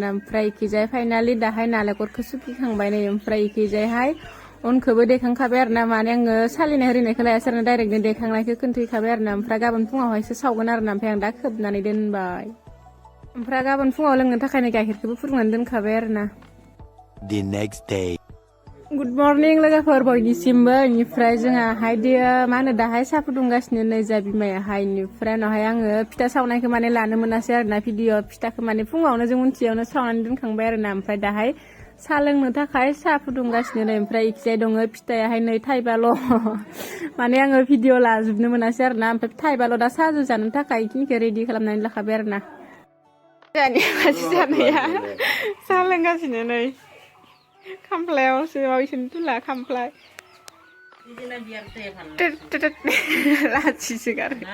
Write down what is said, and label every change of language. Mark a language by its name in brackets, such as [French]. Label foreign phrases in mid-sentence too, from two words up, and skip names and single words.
[Bodo] ओमफ्राय इखिजाय फाइनालि दाहाय नालेंखरखौ सुगिखांबाय नै ओमफ्राय इखिजायहाय उनखौबो देखांखाबाय आरोना माने आङो सालिनाय ओरैनायखौ लायासै डाइरेक्टनो देखांनायखौ खोन्थैखाबाय आरोना ओमफ्राय गाबोन फुङावहायसो सावगोन आरोना ओमफ्राय आं दा खोबनानै दोनबाय ओमफ्राय गाबोन फुङाव लोंनो थाखायनो गाइखेरखौबो फुदुंनानै दोनखाबाय आरोना [English] The next day. good morning [Bodo] लोगोफोर बयनिसिमबो इनिफ्राय जोंहाहाय मा होनो दाहाय साहा फुदुंगासिनो नै जा बिमायाहाय इनिफ्राय उनावहाय आङो फिथा सावनायखौ माने लानो मोनासै आरोना भिडिअ फिथाखौ माने फुङावनो जों उनथियावनो सावनानै दोनखांबाय आरोना ओमफ्राय दाहाय साहा लोंनो थाखाय साहा फुदुंगासिनो नै ओमफ्राय इखिजाय दङ फिथाइयाहाय नै थाइबाल' माने आङो भिडिअ लाजोबनो मोनासै आरोना ओमफ्राय थाइबाल' दा साहाजों जानो थाखाय इखिनिखौ रेडि खालामनानै लाखाबाय आरोना जोंहानि मानसि जानाया साहा लोंगासिनो नै खामफ्लायावसो माबायसोनो तुला खामफ्लाय लाथिसो गारो